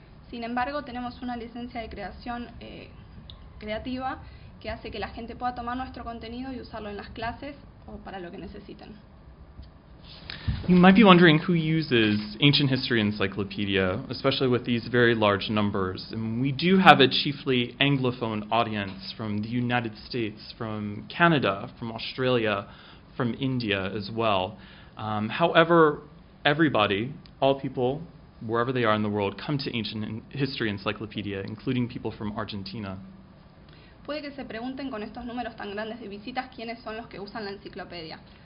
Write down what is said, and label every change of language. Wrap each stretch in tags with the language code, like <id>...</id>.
<es>Sin embargo, tenemos una licencia de creación creativa que hace que la gente pueda tomar nuestro contenido y usarlo en las clases o para lo que necesiten.</es> <en>You might be wondering who uses Ancient History Encyclopedia, especially with these very large numbers. And we do have a chiefly Anglophone audience from the United States, from Canada, from Australia, from India as well. However, everybody, all people, wherever they are in the world, come to Ancient History Encyclopedia, including people from Argentina.</en> <es>Puede que se pregunten con estos números tan grandes de visitas quiénes son los que usan la enciclopedia.</es>